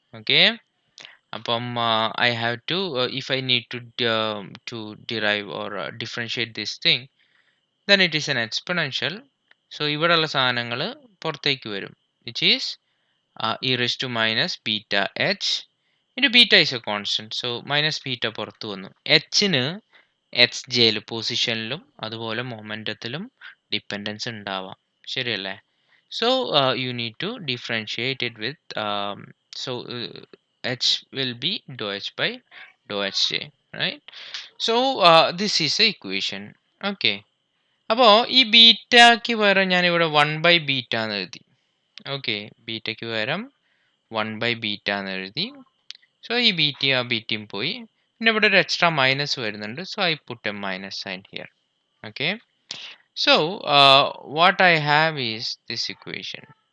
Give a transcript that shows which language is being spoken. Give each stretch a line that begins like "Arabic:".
English: Okay, I have to if I need to derive or differentiate this thing, then it is an exponential. So
Malayalam: ഇവിടെയുള്ള സാധനങ്ങൾ പുറത്തേക്ക് വരും,
English: which is e raised to minus beta h into beta is a constant. So minus beta
Malayalam: പുറത്തു വന്നു. Hന് H jail പൊസിഷനിലും അതുപോലെ മൊമെൻറ്റത്തിലും dependence ഉണ്ടാവാം. ശരിയല്ലേ?
English: So you need to differentiate it with so h will be dou h by dou hj, right? So this is the equation. Okay.
Malayalam: അപ്പോൾ ഈ ബീറ്റയ്ക്ക് പകരം ഞാനിവിടെ 1/β എന്ന് എഴുതി. ഓക്കെ, ബീറ്റയ്ക്ക് പകരം 1/β എന്ന് എഴുതി. സോ ഈ ബീറ്റയും ആ ബീറ്റയും പോയി. പിന്നെ ഇവിടെ ഒരു എക്സ്ട്രാ മൈനസ് വരുന്നുണ്ട്.
English: So I put a minus sign here. Okay, so what I have is this equation.